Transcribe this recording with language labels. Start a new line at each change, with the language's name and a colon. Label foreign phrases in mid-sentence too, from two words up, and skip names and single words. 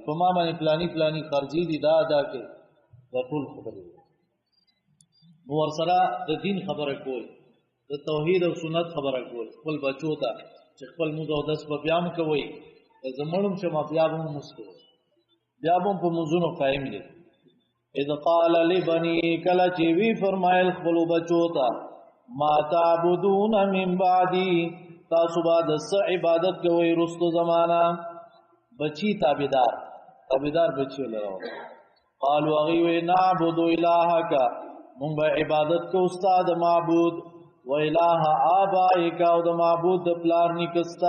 Pashto: په ما باندې پلاني پلاني خرجي دي دا ادا کوي، دا ټول خبرې دي. نو ورسره د دین خبره کول، د توحید او سنت خبره کول خپل بچو ته چې خپل مونځ او اودس به بیا هم کوئ، زه مړم شمه بیا به هم لمونځ کوئ، بیا به هم په مونځونو قایم دي.
Arabic: اذ قال لبني،
Pashto: کله چې وی فرمایل خپلو بچو ته
Arabic: ما تعبدون من بعدي،
Pashto: تاسو به د څه عبادت کوئ رستو زمانه. بچی تابعدار بچی ولرو. قالوا هغوی وی
Arabic: نعبد الهک،
Pashto: مونږ به عبادت کو ستا د معبود،
Arabic: و اله آبائک،
Pashto: او د معبود د پلار نیکه ستا.